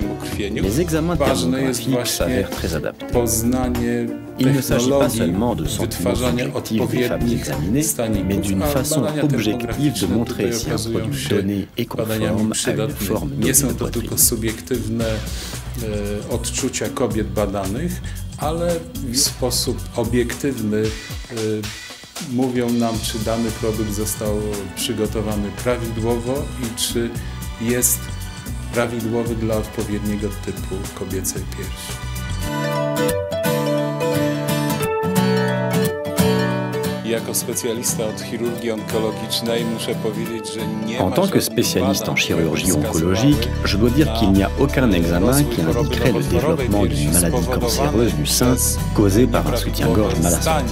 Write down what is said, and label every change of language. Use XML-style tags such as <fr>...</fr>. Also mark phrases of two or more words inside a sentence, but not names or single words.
<fr>Les examens thermographiques s'avèrent très adaptés. Il ne s'agit pas seulement de sentiments subjectifs des femmes examinées, mais d'une façon objective de montrer si un produit donné est conforme à une forme donnée de poitrine.</fr> <pl>Odczucia kobiet badanych, ale w sposób obiektywny mówią nam, czy dany produkt został przygotowany prawidłowo i czy jest prawidłowy dla odpowiedniego typu kobiecej piersi.</pl> <fr>En tant que spécialiste en chirurgie oncologique, je dois dire qu'il n'y a aucun examen qui indiquerait le développement d'une maladie cancéreuse du sein causée par un soutien-gorge mal assorti.</fr>